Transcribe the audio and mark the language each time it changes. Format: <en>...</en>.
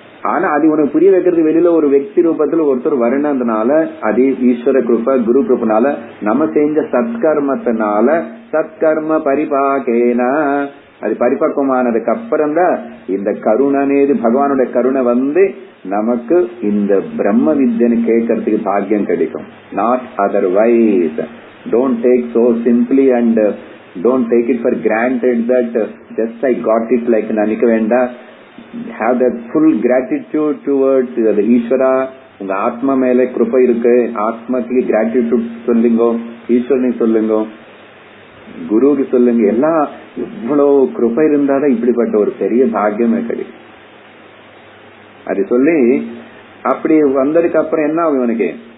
<ta>ஆனா அது உனக்கு புரிய வைக்கிறது வெளியில ஒரு వ్యక్తి ரூபத்துல ஒருத்தர் வரணும்னால அது ஈஸ்வர கிருபா குரு கிருபனால நம்ம செஞ்ச சத்கர்மத்தினால சத்கர்ம பரிபாகேன அது பரிபக்குவமானதுக்கு அப்புறம் தான் இந்த கருணனேது பகவானுடைய கருணை வந்து நமக்கு இந்த பிரம்ம வித்யனை கேட்கறதுக்கு பாக்கியம் கிடைக்கும்.</ta> <en>Not otherwise. Don't take so simply and don't take it for granted that just I got it like</en> <ta>நினைக்க வேண்டாம்.</ta> <en>Have that full gratitude towards the Ishwara.</en> <ta>உங்க ஆத்மா மேல கிருபை இருக்கு, ஆத்மாக்கு கிராட்டிடியூட் சொல்லுங்க, ஈஸ்வரனுக்கு சொல்லுங்க, குருவுக்கு சொல்லுங்க. எல்லாம் இவ்வளவு கிருபை இருந்தாதான் இப்படிப்பட்ட ஒரு பெரிய பாக்கியமே கிடைக்கும். அது சொல்லி அப்படி வந்ததுக்கு அப்புறம் என்ன ஆகும் இவனுக்கு?</ta>